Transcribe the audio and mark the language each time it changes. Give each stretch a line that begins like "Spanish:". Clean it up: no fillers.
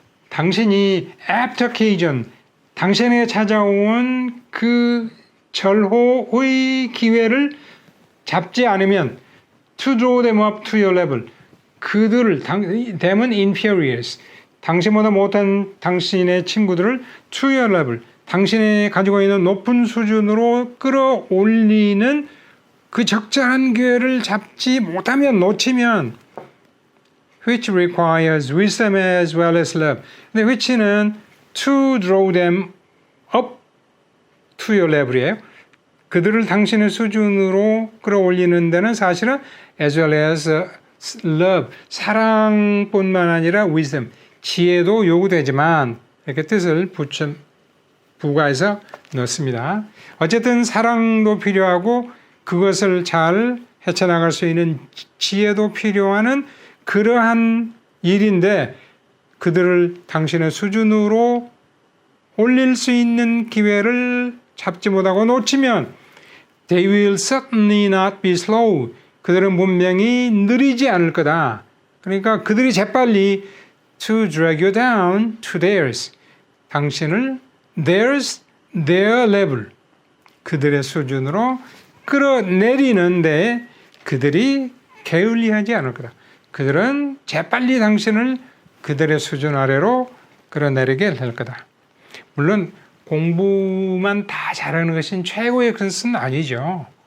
Korean: 당신이
English: apt occasion,
Korean: 당신에게 찾아온 그 절호의 기회를 잡지 않으면
English: to draw them up to your level,
Korean: 그들을 them은 inferiors, 당신보다 못한 당신의 친구들을
English: to your level,
Korean: 당신이 가지고 있는 높은 수준으로 끌어올리는 그 적절한 기회를 잡지 못하면, 놓치면,
English: which requires wisdom as well as love.
Korean: 근데
English: which는 to draw them up to your level이에요.
Korean: 그들을 당신의 수준으로 끌어올리는 데는 사실은
English: as well as love,
Korean: 사랑뿐만 아니라 wisdom, 지혜도 요구되지만 이렇게 뜻을 부가해서 넣습니다. 어쨌든 사랑도 필요하고 그것을 잘 헤쳐나갈 수 있는 지혜도 필요한 그러한 일인데, 그들을 당신의 수준으로 올릴 수 있는 기회를 잡지 못하고 놓치면
English: They will certainly not be slow.
Korean: 그들은 분명히 느리지 않을 거다. 그러니까 그들이 재빨리
English: to drag you down to theirs.
Korean: 당신을
English: their level.
Korean: 그들의 수준으로 끌어내리는데 그들이 게을리하지 않을 거다. 그들은 재빨리 당신을 그들의 수준 아래로 끌어내리게 될 거다. 물론 공부만 다 잘하는 것은 최고의 것은 아니죠.